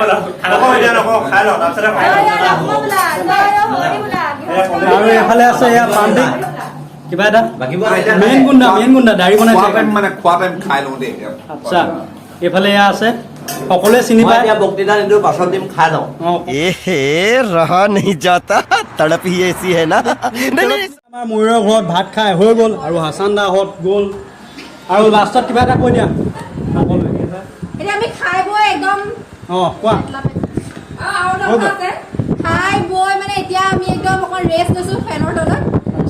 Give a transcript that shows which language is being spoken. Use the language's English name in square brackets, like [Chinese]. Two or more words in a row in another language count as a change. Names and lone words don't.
[Assamese] আৰু এইফালে আছে এয়া প্ৰান্তিক কিবা এটা মেইন গুণ্ডা দাড়ি বনাইছে মানে খোৱা টাইম খাই লওঁ দেই আচ্ছা এইফালে এয়া আছে সকলোৱে চিনি পায় বক্তৃতা নিদিওঁ পাছত দিম খাই লওঁ [Hindi] ए रहा नहीं जाता तड़प ही ऐसी है ना नहीं, नहीं। [Assamese] আমাৰ ময়ূৰৰ ঘৰত ভাত খাই হৈ গ'ল আৰু হাছান দাহঁত গ'ল আৰু লাষ্টত কিবা এটা কৈ দিয়া সকলোৱে এতিয়া আমি খাই বৈ একদম অঁ কোৱা আৰু এটা আছে খাই বৈ মানে এতিয়া আমি একদম অকণ ৰেষ্ট লৈছোঁ ফেনৰ তলত আচ্ছা